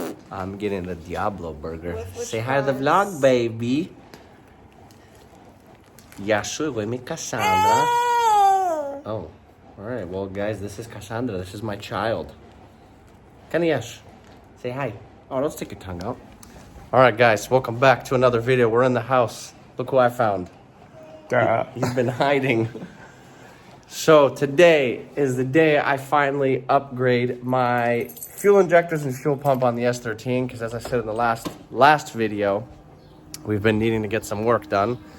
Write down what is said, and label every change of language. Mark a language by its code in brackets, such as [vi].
[en] I'm getting the Diablo burger. Say hi to the vlog, baby. [el] Γεια σου, εγώ είμαι η Cassandra. [en] Oh, alright. Well, guys, this is Cassandra. This is my child. Kaniyash, say hi. Oh, don't stick your tongue out. Alright, guys, welcome back to another video. We're in the house. Look who I found. He's been hiding. So today is the day I finally upgrade my fuel injectors and fuel pump on the S13, because as I said in the last video, we've been needing to get some work done.